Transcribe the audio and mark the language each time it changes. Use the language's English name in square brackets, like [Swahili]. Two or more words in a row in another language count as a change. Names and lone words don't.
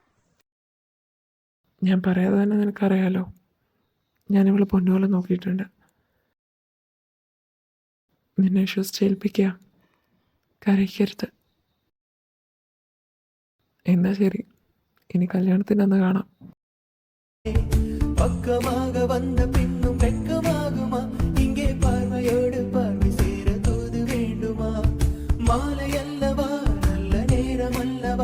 [Malayalam] ഞാൻ പറയാതെ തന്നെ നിനക്കറിയാലോ, ഞാനിവളെ പൊന്നുപോലെ നോക്കിയിട്ടുണ്ട്. നിന്നെ വിശ്വസിച്ചേൽപ്പിക്കുക, കരയ്ക്കരുത്. എന്നാ ശരി, ഇനി കല്യാണത്തിന് അന്ന് കാണാം. [Tamil] பக்கமாக வந்த பின்னும் வெட்கமாகுமா? இங்கே பார்வையோடு பார்வை சேர தூது வேண்டுமா? மாலை அல்லவா, நல்ல நேரம் அல்லவா?